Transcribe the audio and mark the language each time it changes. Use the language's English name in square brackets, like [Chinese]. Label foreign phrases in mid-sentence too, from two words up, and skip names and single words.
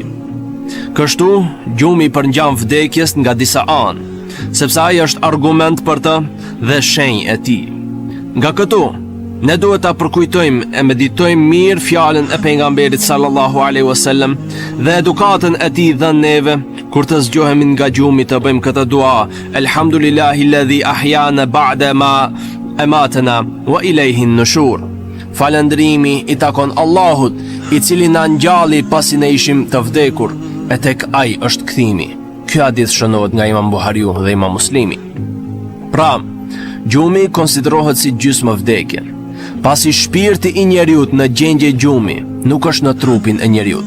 [Albanian] Kështu, gjumi përngjan vdekjes nga disa anë, sepse ai është argument për të dhe shenjë e tij. Nga këtu, ne duhet ta përkujtojmë e meditojmë mirë fjalën e pejgamberit [Arabic] صلى الله عليه وسلم [Albanian] dhe edukatën e tij dhënë neve kur të zgjohemi nga gjumi të bëjmë këtë dua: [Arabic] الحمد لله الذي أحيانا بعد ما أماتنا وإليه النشور. [Albanian] Falëndrimi i takon Allahut, i cili na ngjalli pasi ne ishim të vdekur, e tek ai është kthimi. Ky hadith shënohet nga Imam Buhariu dhe Imam Muslimi. Pra, gjumi konsiderohet si gjysmë vdekje, pasi shpirti i njeriut në gjendje gjumi nuk është në trupin e njeriut.